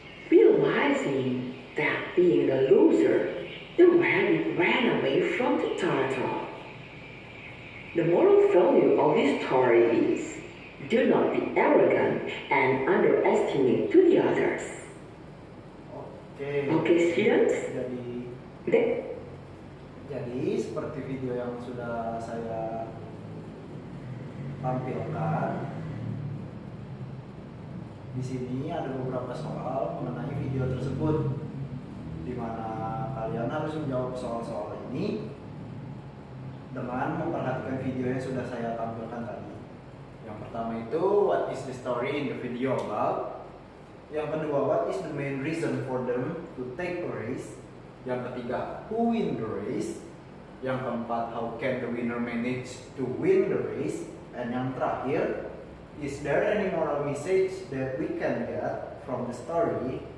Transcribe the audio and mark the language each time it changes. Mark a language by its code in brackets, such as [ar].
[en] Realizing that being a loser, the rabbit ran away from the turtle. The moral value of this story is, do not be arrogant and underestimate to the others. Okay. Okay, students? [id] Jadi Jadi seperti video yang sudah saya tampilkan, di sini ada beberapa soal mengenai video tersebut, di mana kalian harus menjawab soal-soal ini dengan memperhatikan video yang sudah saya tampilkan tadi. Yang pertama itu, [en] what is the story in the video about? [id] Yang kedua, [en] what is the main reason for them to take a race? [id] Yang ketiga, [en] who win the race? [id] Yang keempat, [en] how can the winner manage to win the race? And [id] yang terakhir, [en] is there any moral message that we can get from the story?